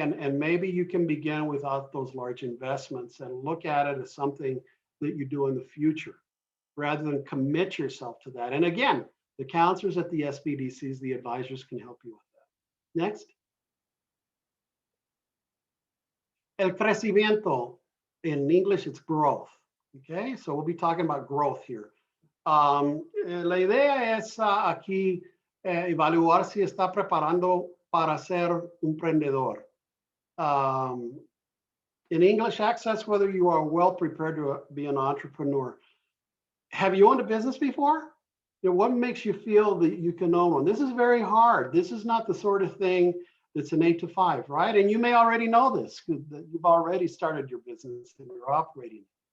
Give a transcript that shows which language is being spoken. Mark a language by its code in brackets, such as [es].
[en] And maybe you can begin without those large investments and look at it as something that you do in the future, rather than commit yourself to that. And again, the counselors at the SBDCs, the advisors can help you with that. Next. [es] El crecimiento, [en] in English, it's growth. Okay, so we'll be talking about growth here. [es] La idea es aquí evaluar si está preparando para ser un emprendedor. [en] In English, access whether you are well prepared to be an entrepreneur. Have you owned a business before? You know, what makes you feel that you can own one? This is very hard. This is not the sort of thing that's an 8 to 5, right? And you may already know this, because you've already started your business and you're operating.